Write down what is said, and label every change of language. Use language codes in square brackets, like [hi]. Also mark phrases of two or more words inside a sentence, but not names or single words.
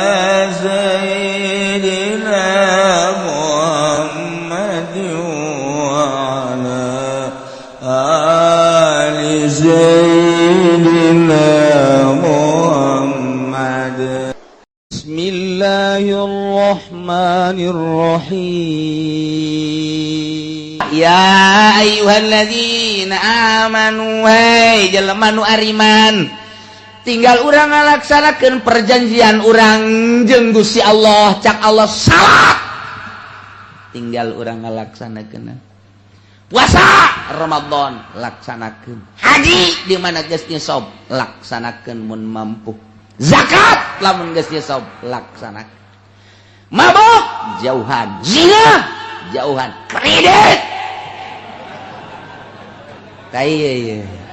[ar] سيدنا محمد وعلى آل سيدنا محمد بسم الله الرحمن الرحيم يا أيها الذين آمنوا [su] hai jelema nu ariman tinggal urang ngalaksanakeun perjanjian urang jeung Gusti Allah cak Allah salat tinggal urang ngalaksanakeun puasa Ramadan laksanakeun haji di mana geus nisab laksanakeun mun mampu zakat lamun geus nisab laksanakeun mabok jauhan zina jauhan kredit iya